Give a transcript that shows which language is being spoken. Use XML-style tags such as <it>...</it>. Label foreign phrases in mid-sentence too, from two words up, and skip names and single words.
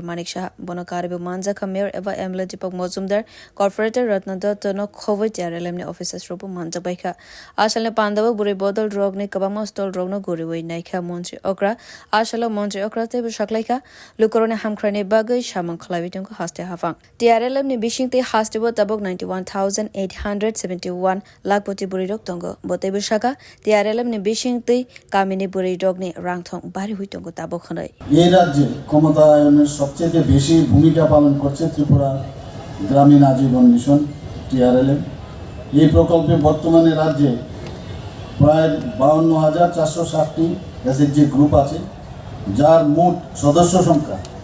<trp>Manik Shah bonokaribu manjaka mayor eva emla Deepak Mozumdar corporate ratna dotno khowai TRLM officers robo manjak baikha ashalni pandava buri bodol rogni kabama stol rogno guriwai naikha Montri okra ashala Montri okra te shaklaika lukorone hamkrani bagai shamang khlawitung haste hafang TRLM ni bishingte hastebo tabok 91,871 lakpoti burirok tongo bote bishaka TRLM ni bishingte kamini burirok ni rangthong bari hui tongo tabok khanai</trp> <bn>এই রাজ্যে ক্ষমতায়নের সবচেয়ে বেশি ভূমিকা পালন করছে ত্রিপুরা গ্রামীণ আজীবন মিশন TRLM এই প্রকল্পে বর্তমানে রাজ্যে প্রায় 52,460টি</bn> <en>SHG group</en> <bn>আছে যার মোট সদস্য সংখ্যা</bn>